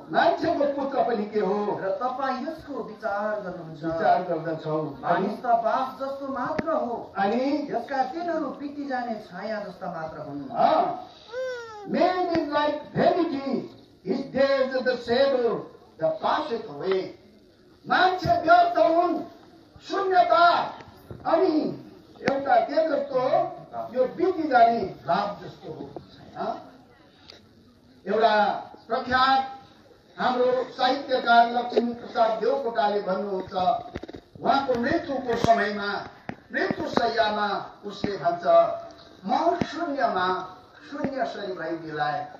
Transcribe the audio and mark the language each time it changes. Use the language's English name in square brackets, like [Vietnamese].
[Nepali] मान्छेको पुत्र पनि के हो र तपाईँ यसको विचार गर्नुहुन्छ? विचार गर्दछौ। मानिस त बास जस्तो मात्र हो, अनि यसका दिनहरू बिति जाने छाया जस्ता मात्र हुन्। [English] Man is like vanity, his days are the shadow that passeth away. [Nepali] मान्छे व्यर्थ हुन्, शून्यता अनि एउटा के जस्तो यो बिति जाने भाव जस्तो हो। एउटा प्रख्यात हाम्रो साहित्यकार लक्ष्मीप्रसाद देवकोटाले भन्नुहुन्छ, उहाँको मृत्युको समयमा, मृत्यु शैय्यामा उसले भन्छ, म शून्यमा शून्य सरी भइदिलाए।